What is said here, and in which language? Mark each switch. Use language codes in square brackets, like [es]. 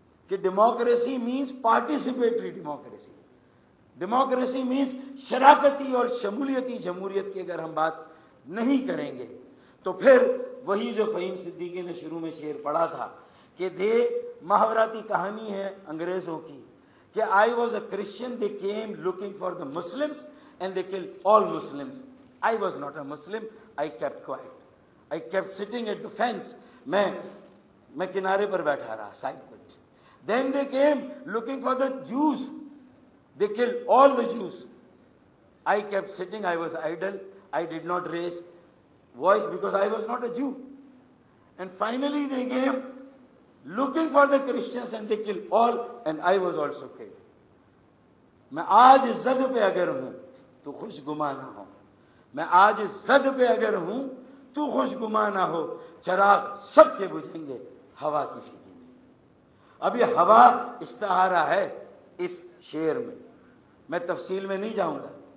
[ur] کہ [en] democracy means participatory democracy, [ur] democracy means شراکتی اور شمولیتی جمہوریت کی اگر ہم بات نہیں کریں گے تو پھر وہی جو فہیم صدیقی نے شروع میں شعر پڑھا تھا کہ محاوراتی کہانی ہے انگریزوں کی کہ [en] I was a Christian, they came looking for the Muslims and they killed all Muslims. I was not a Muslim, I kept quiet. I kept sitting at the fence. [ur] میں کنارے پر بیٹھا رہا، side per. [en] Then they came looking for the Jews. They killed all the Jews. I kept sitting, I was idle. I did not raise voice because I was not a Jew. And finally they came looking for the Christians and they killed all and I was also killed. [ur] میں آج زد پہ اگر ہوں تو خوش گما نہ ہو، میں آج زد پہ اگر ہوں تو خوش گما نہ ہو، چراغ سب کے بجھیں گے، ہوا کسی کی نہیں۔ اب یہ ہوا استعارہ ہے اس شعر میں تفصیل میں نہیں جاؤں گا.